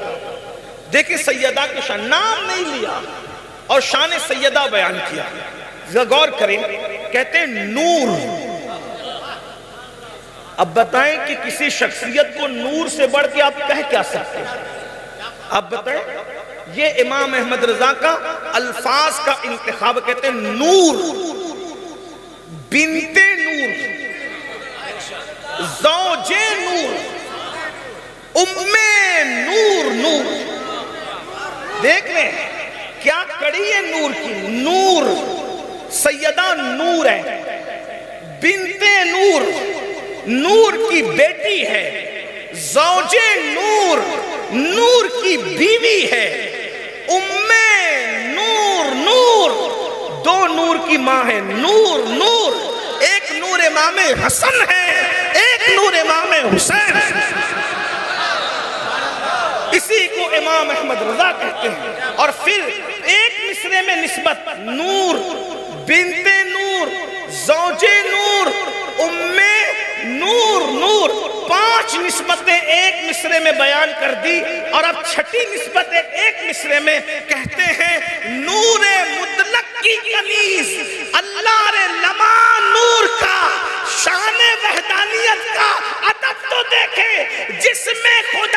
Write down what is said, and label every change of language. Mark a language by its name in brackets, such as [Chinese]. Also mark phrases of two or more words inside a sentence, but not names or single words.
[Urdu] دیکھیں سیدہ کے شان، نام نہیں لیا اور شان سیدہ بیان کیا، غور کریں، کہتے ہیں نور۔ اب بتائیں کہ کسی شخصیت کو نور سے بڑھ کے آپ کہہ کیا سکتے ہیں؟ آپ بتائیں، یہ امام احمد رضا کا الفاظ کا انتخاب، کہتے ہیں نور، بنت نور، زوج نور، ام نور، نور دیکھ لیں کیا کڑی ہے نور کی، نور سیدہ نور ہے، بنت نور، نور کی بیٹی ہے، زوج نور، نور کی بیوی ہے، ام نور، نور دو نور کی ماں ہے، نور، نور ایک نور امام حسن ہے، ایک نور امام حسین ہے، اسی کو امام احمد رضا کہتے ہیں۔ اور پھر ایک مصرے میں نسبت نور، بنت نور، زوج نور، ام نور، نور 5 نسبتیں ایک مصرے میں بیان کر دی، اور اب چھٹی نسبت ایک مصرے میں کہتے ہیں نور مطلق کی کنیز، اللہ رے لما نور کا، شان وحدانیت کا ادب تو دیکھیں، جس میں خدا